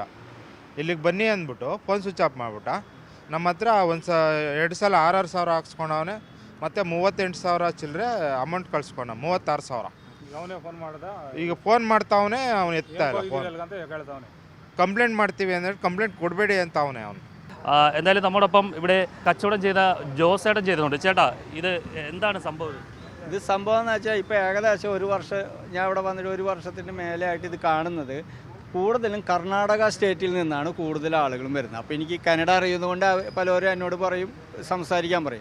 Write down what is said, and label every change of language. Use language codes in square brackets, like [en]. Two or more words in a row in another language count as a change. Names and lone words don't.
[kn] ಇಲ್ಲಿಗೆ ಬನ್ನಿ ಅಂದ್ಬಿಟ್ಟು [en] phone switch off [kn] ಮಾಡಿಬಿಟ್ಟ. ನಮ್ಮ ಹತ್ರ 2 ಸಲ 6,000 ಹಾಕ್ಸ್ಕೊಂಡವನೆ, ಮತ್ತು 38,000 ಚಿಲ್ಲರೆ ಅಮೌಂಟ್ ಕಳ್ಸ್ಕೊಂಡ, 36,000. ಅವನೇ ಫೋನ್ ಮಾಡ್ದ, ಈಗ ಫೋನ್ ಮಾಡ್ತಾವನೆ, ಅವನು ಎತ್ತಾ ಇಲ್ಲ ಫೋನ್. ಕೇಳ್ತಾವನೆ, ಕಂಪ್ಲೇಂಟ್ ಮಾಡ್ತೀವಿ ಅಂದರೆ ಕಂಪ್ಲೇಂಟ್ ಕೊಡಬೇಡಿ ಅಂತ ಅವನು. [ml] എന്തായാലും നമ്മോടൊപ്പം ഇവിടെ കച്ചവടം ചെയ്ത ജോസേട്ടൻ ചെയ്തിട്ടുണ്ട്. ചേട്ടാ, ഇത് എന്താണ് സംഭവം? ഇത് സംഭവം എന്ന് വെച്ചാൽ ഇപ്പോൾ ഏകദേശം 1 വർഷം ഞാൻ ഇവിടെ വന്നിട്ട് 1 വർഷത്തിന് മേലെയായിട്ട് ഇത് കാണുന്നത്. കൂടുതലും കർണാടക സ്റ്റേറ്റിൽ നിന്നാണ് കൂടുതൽ ആളുകളും വരുന്നത്. അപ്പോൾ എനിക്ക് കന്നഡ അറിയുന്നതുകൊണ്ട് പലരും എന്നോട് പറയും, സംസാരിക്കാൻ പറയും.